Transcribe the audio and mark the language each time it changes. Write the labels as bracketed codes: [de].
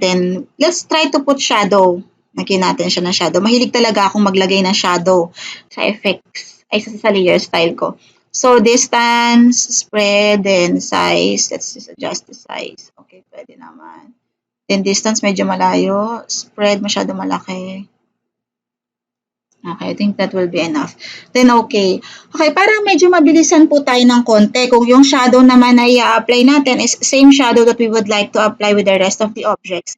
[en] Then, let's try to put shadow. [tl] Lagyan natin siya ng shadow. Mahilig talaga akong maglagay ng shadow sa effects, ay sa layer style ko. [en] So, distance, spread, then size. Let's just adjust the size. Okay, [tl] pwede naman. [en] Then distance [tl] medyo malayo, [en] spread [tl] masyado malaki. [en] Okay, I think that will be enough. Then okay. [tl] Okay, para medyo mabilisan po tayo ng konti. Kung yung [en] shadow [tl] naman na i-apply natin [en] is same shadow that we would like to apply with the rest of the objects.